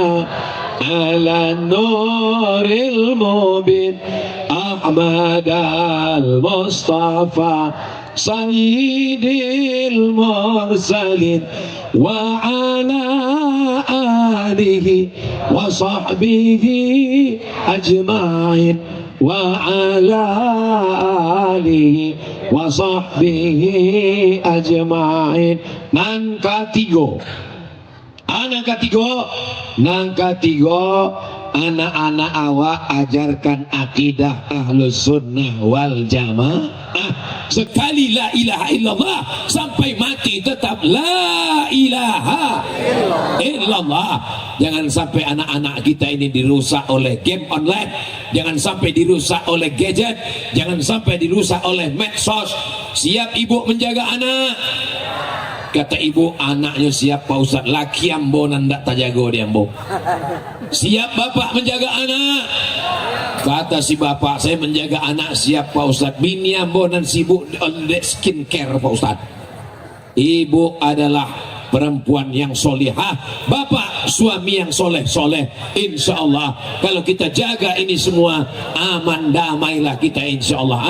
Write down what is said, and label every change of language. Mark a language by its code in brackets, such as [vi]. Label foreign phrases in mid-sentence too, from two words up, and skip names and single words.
[ar] على النور المبين أحمد المصطفى سيد المرسلين وعلى آله وصحبه أجمعين وعلى آله وصحبه أجمعين. [id] Nangka tiga, nangka tiga, anak-anak awak ajarkan akidah [ar] أهل السنة والجماعة. [id] Sekali [ar] لا إله إلا الله [id] sampai mati tetap [ar] لا إله إلا الله. [id] Jangan sampai anak-anak kita ini dirusak oleh game online, jangan sampai dirusak oleh gadget, jangan sampai dirusak oleh medsos. Siap ibu menjaga anak? Kata ibu, anaknya siap Pak Ustaz, [min] laki ambo nandak tajago dia ambo. [id] Siap bapak menjaga anak? Kata si bapak, saya menjaga anak siap Pak Ustaz. [min] Bini ambo dan sibuk skincare Pak Ustaz. [id] Ibu adalah perempuan yang solihah, bapak suami yang soleh. [ar] إن شاء الله [id] kalau kita jaga ini semua, aman damailah kita [ar] إن شاء الله.